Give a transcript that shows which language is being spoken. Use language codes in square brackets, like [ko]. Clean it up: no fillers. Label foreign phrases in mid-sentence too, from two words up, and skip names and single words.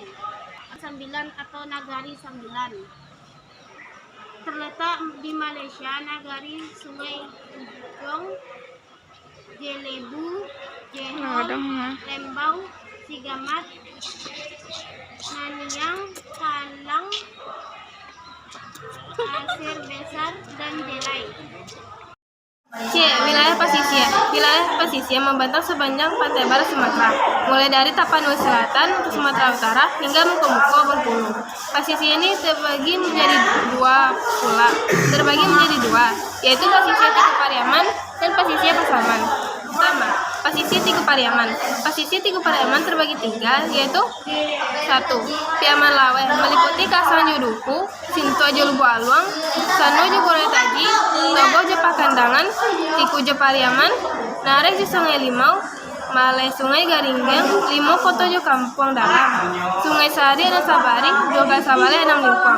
[id] 9 atau Nagari 9 terletak di Malaysia. Nagari Sungai Ujong, Jelebu, Johor, Lembau, Sigamat, Naniang, Kalang, Pasir Besar, dan Jelai. Wilayah Pasisir. Wilayah Pasisir membentang sepanjang pantai barat Sumatera, mulai dari Tapanuli Selatan ke Sumatera Utara hingga Muko-Muko Bengkulu. Pasisir ini terbagi menjadi dua, yaitu Pasisir Tiku Pariaman dan Pasisir Pasaman. Pertama, Pasisir Tiku Pariaman. Pasisir Tiku Pariaman terbagi 3, yaitu 1. Piaman Lawe meliputi Kasan Juduku, Sinto Jo Lubu Aluang, Sano Jo Boretaji, Tobo Jo Pakandangan, Tiku Jo Pariaman, Nare Jo Sungai Limau, Male Sungai Garinggeng, Limo Koto Jo Kampung Dalam, Sungai Sari dan Sabari, Joga Sabale 6 Lingkuang.